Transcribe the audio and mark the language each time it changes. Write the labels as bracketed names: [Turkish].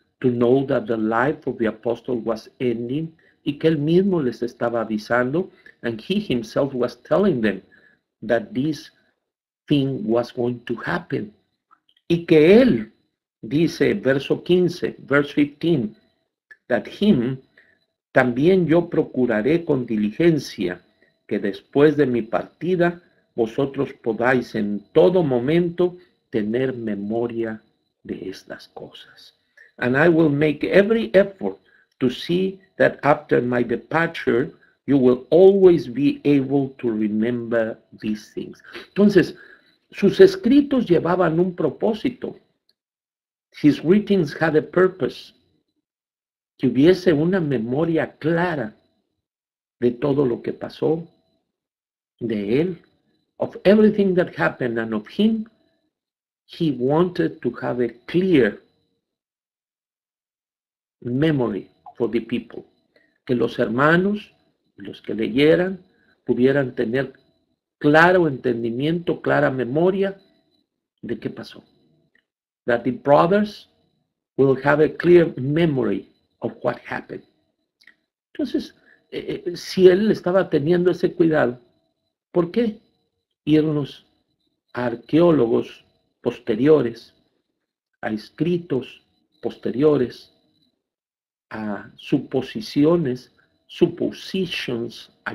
[English] To know that the life of the apostle was ending. [Spanish] Y que él mismo les estaba avisando. [English] And he himself was telling them that this thing was going to happen. [Spanish] Y que él, dice verso 15, [English] verse 15, that him, [Spanish] también yo procuraré con diligencia que después de mi partida vosotros podáis en todo momento tener memoria de estas cosas. [English] And I will make every effort to see that after my departure you will always be able to remember these things. [Spanish] Entonces, sus escritos llevaban un propósito. [English] His writings had a purpose. [Spanish] Que hubiese una memoria clara de todo lo que pasó, de él, [English] of everything that happened, and of him. He wanted to have a clear memory for the people. [Spanish] Que los hermanos, los que leyeran, pudieran tener claro entendimiento, clara memoria de qué pasó. [English] That the brothers will have a clear memory of what happened. [Spanish] Entonces, si él estaba teniendo ese cuidado, ¿por qué irnos a arqueólogos posteriores, a escritos posteriores, a suposiciones, [English] suppositions,